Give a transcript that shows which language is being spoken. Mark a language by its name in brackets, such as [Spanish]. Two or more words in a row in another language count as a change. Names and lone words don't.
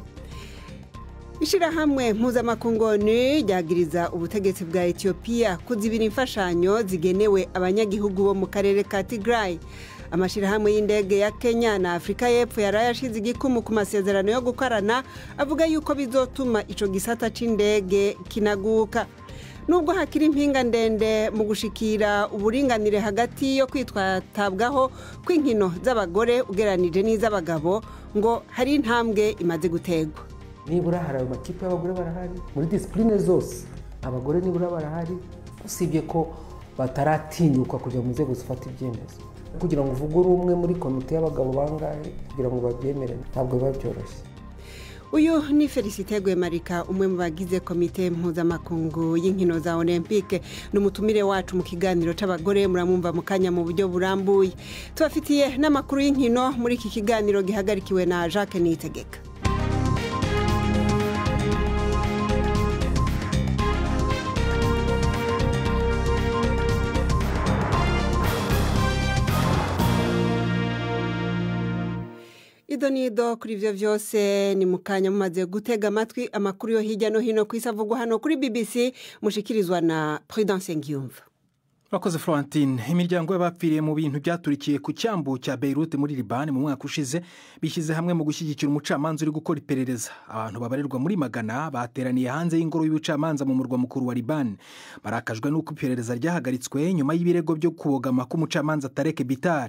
[Rundi] Ishirahamwe mpuzamakungu ryagiriza ubutegetsi bwa Ethiopia kuzibira imfashanyo zigenewe abanyagihugu bo mu karere ka Tigray. Amashirahamwe y'indege ya Kenya na Afrika y'Epfo yarayashize igikumu ku masezerano yo gukorana, avuga yuko bizotuma ico gisata c'indege kinaguka. Nubwo hakiri impinga ndende mu gushikira uburinganire hagati yo kwitwatabwaho kw'inkino z'abagore ugeranije n'iz'abagabo, ngo hari intambwe imaze gutegwa. [Kinyarwanda] Nibura hari amakipe y'abagore barahari muri discipline zose, abagore nibura barahari, usibye ko bataratinyuka kujya mu nzego zifata ibyemezo. Kugira ngo uvugure umwe muri komite y'abagabo bangahe kugira ngo babyemere ntabwo biba byoroshye. [Rundi] Uyu ni Felicite Gwemarika, umwe mu bagize komite mpuzamakungu y'inkino za Olympique, n'umutumire wacu mu kiganiro c'abagore. Muramumva mu kanya mu buryo burambuye. Tubafitiye n'amakuru y'inkino muri iki kiganiro gihagarikiwe na Jacques Niyitegeka. Idonido kuri ivyo vyose ni mukanya mumaze gutega amatwi amakuru yo hirya no hino kwisavugwa hano kuri BBC, mushikirizwa na Prudence Ngiyumva. Bakoze Florentine. [Kinyarwanda] Imiryango y'abapfiriye mu bintu byaturikiye ku cyambu cya Beirut muri Liban mu mwaka ushize bishyize hamwe mu gushyigikira umucamanza uri gukora iperereza. Abantu babarirwa muri magana bateraniye hanze y'ingoro y'ubucamanza mu murwa mukuru wa Liban. Barakajwe n'uko iperereza ryahagaritswe nyuma y'ibirego byo kubogama k'umucamanza Tarek Bitar.